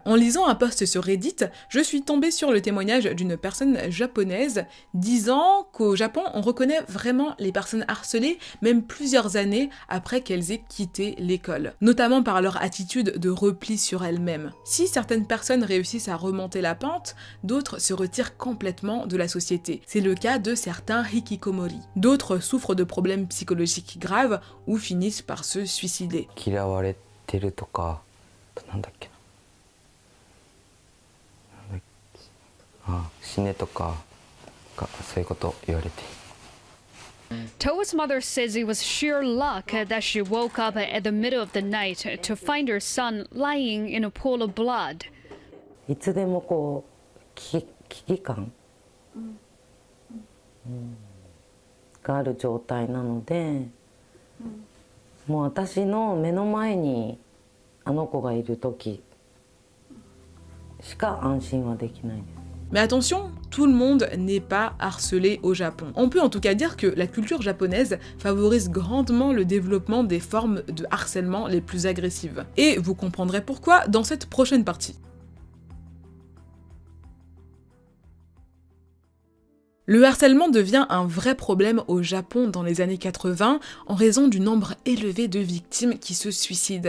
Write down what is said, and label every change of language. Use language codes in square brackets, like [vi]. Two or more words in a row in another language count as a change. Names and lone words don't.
[fr] En lisant un post sur Reddit, je suis tombée sur le témoignage d'une personne japonaise disant qu'au Japon, on reconnaît vraiment les personnes harcelées même plusieurs années après qu'elles aient quitté l'école, notamment par leur attitude de repli sur elles-mêmes. Si certaines personnes réussissent à remonter la pente, d'autres se retirent complètement de la société. C'est le cas de certains hikikomori. D'autres souffrent de problèmes psychologiques graves ou finissent par se suicider. [ja] 嫌われてるとか、なんだっけな、あ、死ねとかそういうこと言われて。 [en] Toa's mother says it was sheer luck that she woke up at the middle of the night to find her son lying in a pool of blood. [ja] いつでもこう危機感、がある状態なので、もう私の目の前にあの子がいる時しか安心はできないです。 [fr] Mais attention, tout le monde n'est pas harcelé au Japon. On peut en tout cas dire que la culture japonaise favorise grandement le développement des formes de harcèlement les plus agressives. Et vous comprendrez pourquoi dans cette prochaine partie. Le harcèlement devient un vrai problème au Japon dans les années 80 en raison du nombre élevé de victimes qui se suicident.